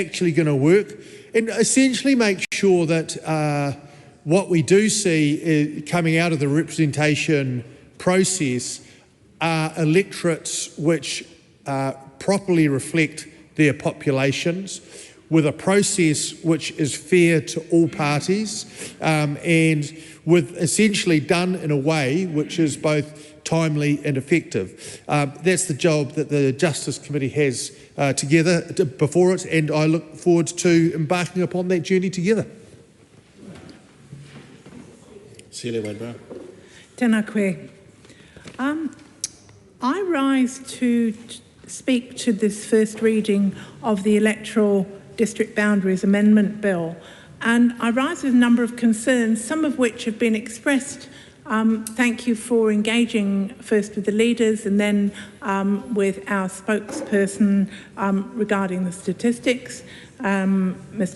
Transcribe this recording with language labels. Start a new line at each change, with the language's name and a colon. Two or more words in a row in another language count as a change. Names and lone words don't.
English: actually going to work, and essentially make sure that what we do see coming out of the representation process are electorates which properly reflect their populations, with a process which is fair to all parties, and with essentially done in a way which is both timely and effective. That's the job that the Justice Committee has before it, and I look forward to embarking upon that journey together.
Māori: Tēnā koe.
English: I rise to speak to this first reading of the Electoral District Boundaries Amendment Bill, and I rise with a number of concerns, some of which have been expressed. Thank you for engaging first with the leaders and then with our spokesperson regarding the statistics, Mr.